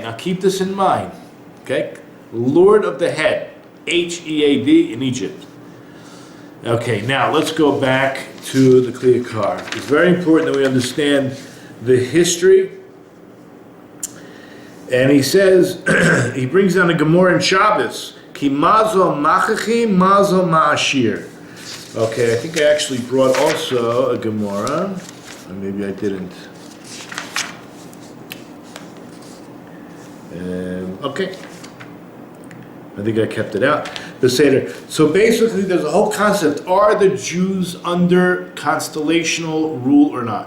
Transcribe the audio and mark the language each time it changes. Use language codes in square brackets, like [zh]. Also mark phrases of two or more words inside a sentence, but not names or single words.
[en] Now keep this in mind, okay? Lord of the Head, H-E-A-D in Egypt. Okay, now let's go back to the Kliyakar. It's very important that we understand the history. And he says, he brings down a Gemara in Shabbos, [he] כי מזל מחכים, מזל מעשיר. [en] Okay, I think I actually brought also a Gemara, or maybe I didn't. Okay, I think I kept it out. The Seder. So basically, there's a whole concept: are the Jews under constellational rule or not?